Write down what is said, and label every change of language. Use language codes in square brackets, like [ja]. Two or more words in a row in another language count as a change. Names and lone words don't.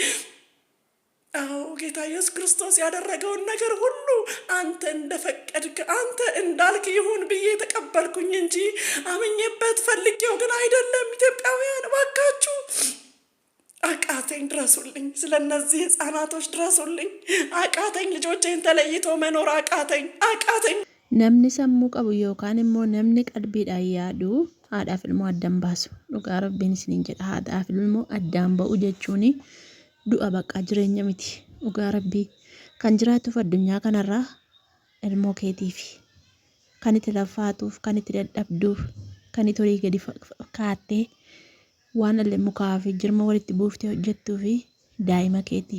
[am] አዎ ጌታ ኢየሱስ ክርስቶስ ያደረገውን ነገር ሁሉ አንተ እንደፈቀድክ አንተ እንዳልክ ይሁን ብዬ ተቀበልኩኝ እንጂ አምኜበት ፈልጌው ግን አይደለም። ኢትዮጵያውያን እባካችሁ አቃተኝ፣ ድረሱልኝ። ስለነዚህ ሕፃናቶች ድረሱልኝ። አቃተኝ። ልጆቼን ተለይቶ መኖር አቃተኝ። [om] namni sammuu qabu yookaan immoo namni qalbiidhaan yaadu haadhaaf ilmoo addaan baasu. Dhugaa rabbiin isiniin jedha. Haadhaaf ilmoo addaan ba'u jechuun du'a bakka jireenya miti. Dhugaa rabbii kan jiraatuuf addunyaa kanarraa ilmoo keetiif kan itti lafaatuuf kan itti dadhabduuf kan itti horii gadi kaattee waan illee mukaa fi jirma walitti buuftee hojjettuu fi daa'ima keetiif.